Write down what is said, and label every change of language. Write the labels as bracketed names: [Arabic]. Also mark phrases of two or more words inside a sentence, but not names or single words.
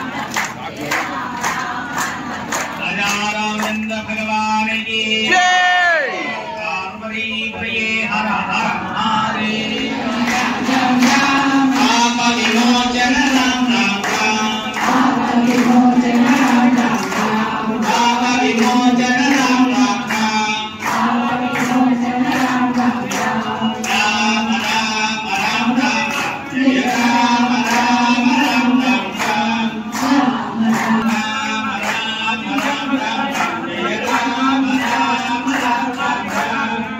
[Hindi] भगवान की जय। [Sanskrit] హర హర మహాదేవ పాప విమోచన రామ రామ పాప విమోచన రామ రామ పాప విమోచన రామ రామ రామ రామ రామ రామ జయ రామ రామ రామ రామ రామ రామ రామ రామ జయ రామ రామ రామ రామ